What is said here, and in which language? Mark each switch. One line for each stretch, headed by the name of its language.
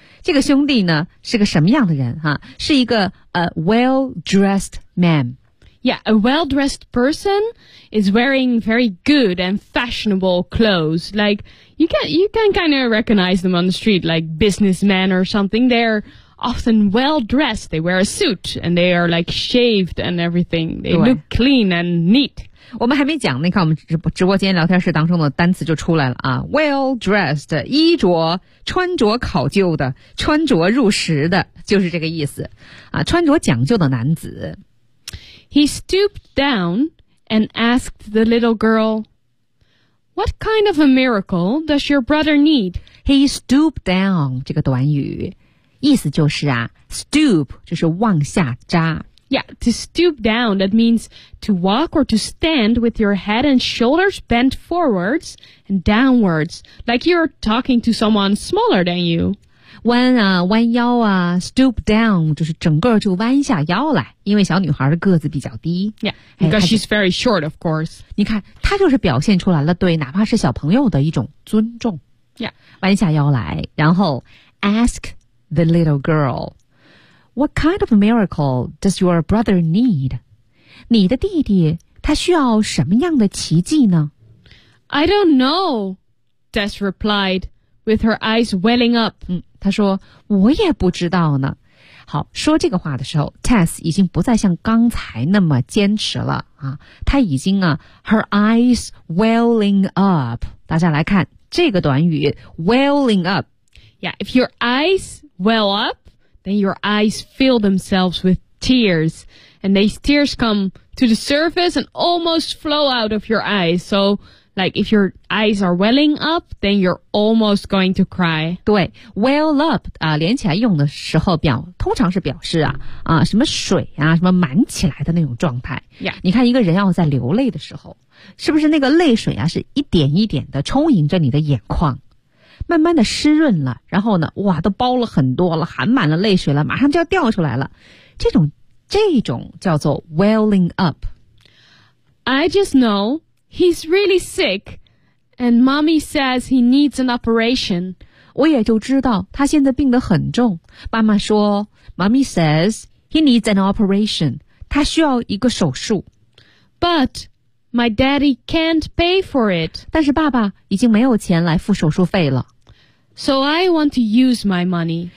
Chinese: 这个兄弟呢是个什么样的人哈？是一个
English: well-dressed man Yeah, a well-dressed person is wearing very good and fashionable clothes Like you can kind of recognize them on the street Like businessmen or something They're often well-dressed They wear a suit and they are like shaved and everything They look clean and neat
Chinese: 我们还没讲，你看我们直播间聊天室当中的单词就出来了啊 ，well dressed， 衣着穿着考究的，穿着入时的，就是这个意思啊，穿着讲究的男子。
English: He stooped down and asked the little girl, "What kind of a miracle does your brother need?" He stooped down
Chinese: 这个短语，意思就是啊 ，stoop 就是往下扎。
English: Yeah, to stoop down, that means to walk or to stand with your head and shoulders bent forwards and downwards, like you're talking to someone smaller than you.
Chinese: 弯腰啊, stoop down, 就是整个就弯下腰来，因为小女孩的个子比较低。
English: Yeah, because she's very short, of course.
Chinese: 你看，她就是表现出来了对哪怕是小朋友的一种尊重。
English: Yeah.
Chinese: 弯下腰来，然后
English: ask the little girl,What kind of miracle does your brother need?
Chinese: 你的弟弟他需要什么样的奇迹呢?
English: I don't know, Tess replied, with her eyes welling up.
Chinese: 他说我也不知道呢。好，说这个话的时候 ,Tess 已经不再像刚才那么坚持了。啊，他已经啊 ,
English: her eyes welling up.
Chinese: 大家来看这个短语 ,welling up.
English: Yeah, if your eyes well up,Then your eyes fill themselves with tears, and these tears come to the surface and almost flow out of your eyes. So, like, if your eyes are welling up, then you're almost going to cry.
Chinese: 对 ,well up, 连起来用的时候表通常是表示啊啊什么水啊什么满起来的那种状态。
English: Yeah.
Chinese: 你看一个人要在流泪的时候是不是那个泪水啊是一点一点的充盈着你的眼眶。慢慢的湿润了，然后呢，哇，都包了很多了，含满了泪水了，马上就要掉出来了。这种叫做 welling up。
English: I just know he's really sick, and mommy says he needs an operation.
Chinese: 我也就知道他现在病得很重。妈妈说
English: ，mommy says he needs an operation.
Chinese: 他需要一个手术。
English: But my daddy can't pay for it.
Chinese: 但是爸爸已经没有钱来付手术费了。
English: So I want to use my money.